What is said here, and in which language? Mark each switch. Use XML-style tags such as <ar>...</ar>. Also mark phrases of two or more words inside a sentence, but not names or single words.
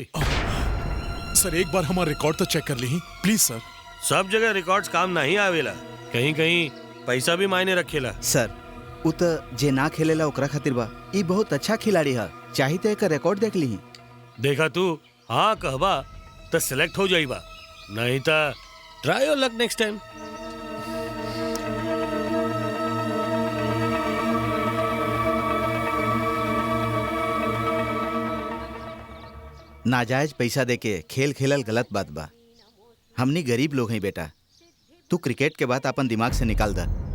<bho>सर एक बार हमारा रिकॉर्ड तो चेक कर ली प्लीज सर। सब जगह रिकॉर्ड्स काम नहीं आवेला, कहीं कहीं पैसा भी मायने रखेला। सर उ त जे ना खेलेला ओकरा खातिर बा। ई बहुत अच्छा खिलाड़ी है, चाही तो एक रिकॉर्ड देख ली। देखा तू, हाँ कहबा तो सिलेक्ट हो जाइबा, नहीं तो</bho> <en>try your luck next time.</en> <bho>नाजायज पैसा देके खेल खेलल गलत बात बा। हमनी गरीब लोग हैं बेटा। तू क्रिकेट के बात अपन दिमाग से निकाल दा।</bho>